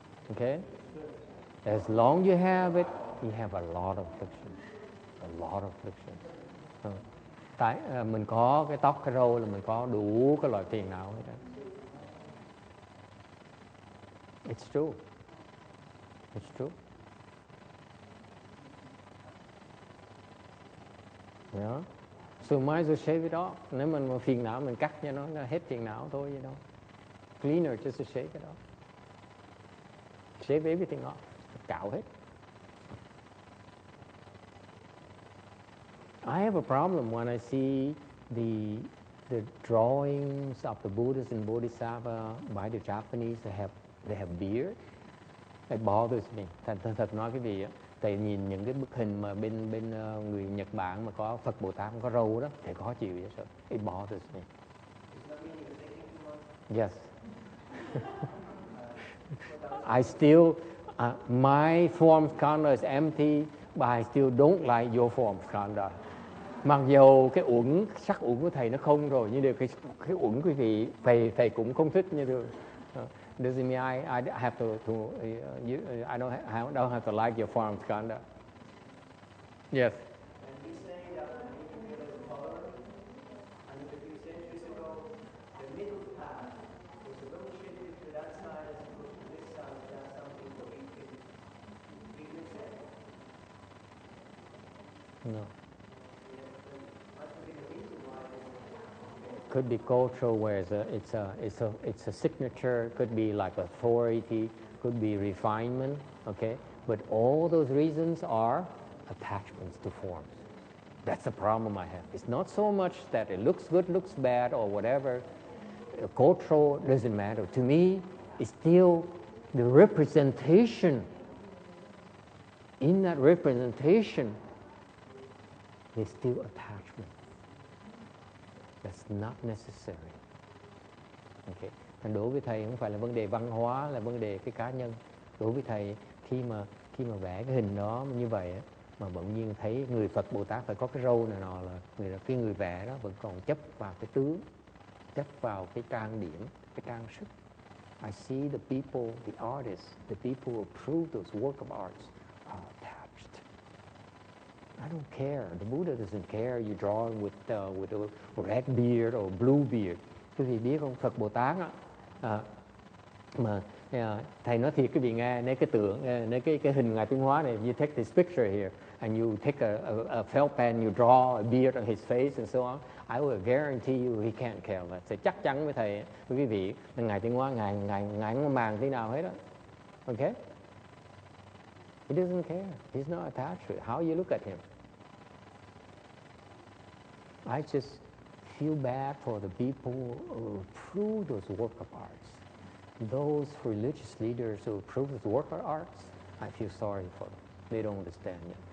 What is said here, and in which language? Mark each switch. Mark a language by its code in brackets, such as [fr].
[en] Okay, as long you have it, you have a lot of afflictions. A lot of afflictions. [vi] Tại mình có cái tóc cái râu là mình có đủ cái loại phiền não hết đó. [en] It's true. It's true. Yeah. So might as well shave it off. [vi] Nếu mình phiền não mình cắt cho nó hết phiền não thôi vậy đâu. [en] Cleaner just to shave it off. Shave everything off. [vi] Cạo hết. [en] I have a problem when I see the drawings of the Buddhas and Bodhisattva by the Japanese. They have beard. It bothers me. [vi] Thật nói cái gì á, tại nhìn những cái bức hình mà bên người Nhật Bản mà có Phật Bồ Tát có râu đó thì khó chịu vậy sao? [en] It bothers me. Yes. I still my form Skanda is empty, but I still don't like your form Skanda. [vi] Mặc dù cái sắc uẩn của thầy nó không rồi, nhưng điều cái uẩn quý vị thầy cũng không thích như được. [en] Doesn't mean I have to I don't have to like your form Skanda. Yes. And he's saying that when you realize color, and a few centuries ago, the middle path was a little shifted to that side as opposed to this side. That's something that we can accept. No. Must have been a reason why this happened. Could be cultural, where it's a signature. Could be like authority. Could be refinement. Okay, but all those reasons are attachments to forms. That's the problem I have. It's not so much that it looks good, looks bad, or whatever. Cultural doesn't matter. To me, it's still the representation. In that representation, there's still attachment. That's not necessary. Okay. [vi] Còn đối với thầy không phải là vấn đề văn hóa, là vấn đề cái cá nhân. Đối với thầy, khi mà vẽ cái hình đó như vậy á, mà bỗng nhiên thấy người Phật Bồ Tát phải có cái râu này nọ, là cái người vẽ đó vẫn còn chấp vào cái tướng, chấp vào cái trang điểm, cái trang sức. [en] I see the people, the artists, the people who approve those work of arts are attached. I don't care. The Buddha doesn't care you drawing with a red beard or blue beard. [vi] Quý vị biết không, Phật Bồ Tát á, mà thầy nói thiệt quý vị nghe, nếu cái tượng, nếu cái hình Ngài Tiến Hóa này, [en] you take this picture here and you take a felt pen, you draw a beard on his face and so on, I will guarantee you he can't care less. [vi] Sẽ chắc chắn với thầy, với quý vị, là Ngài Tiến Hóa, Ngài không màng thế nào hết đó. [en] Okay? He doesn't care. He's not attached to it. How you look at him? I just feel bad for the people who approve those work of arts. Those religious leaders who approve those work of arts, I feel sorry for them. They don't understand it.